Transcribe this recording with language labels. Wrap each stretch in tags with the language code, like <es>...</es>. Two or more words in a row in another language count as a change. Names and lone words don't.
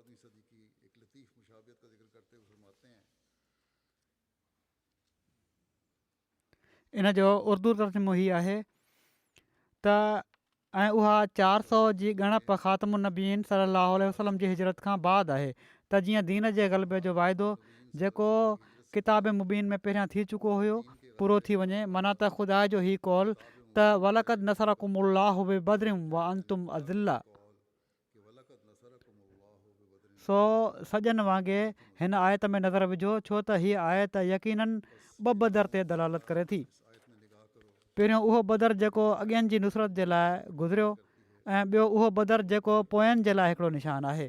<sd>इन जो उर्दू तर्जुमो हीअ आहे त ऐं उहा 400 जी ॻणप ख़ातमुन्नबीन</sd> <ar>صلى الله عليه وسلم</ar> <sd>जी हिजरत खां बाद आहे त जीअं दीन जे ग़लबे जो वाइदो जेको किताब मुबीन में पहिरियां थी चुको हुयो पूरो थी वञे। माना त ख़ुदा जो हीउ कौल त</sd> <ar>ولقد نصركم الله ببدر وأنتم أذلة,</ar> <sd>सो सॼनि वांगुरु हिन आयत में नज़र विझो, छो त हीअ आयत यकीनन ॿ बदर ते दलालत करे थी। पहिरियों उहो बदर जेको अॻियनि जी नुसरत जे लाइ गुज़रियो ऐं ॿियो उहो बदर जेको पोयनि जे लाइ हिकिड़ो निशान आहे।</sd>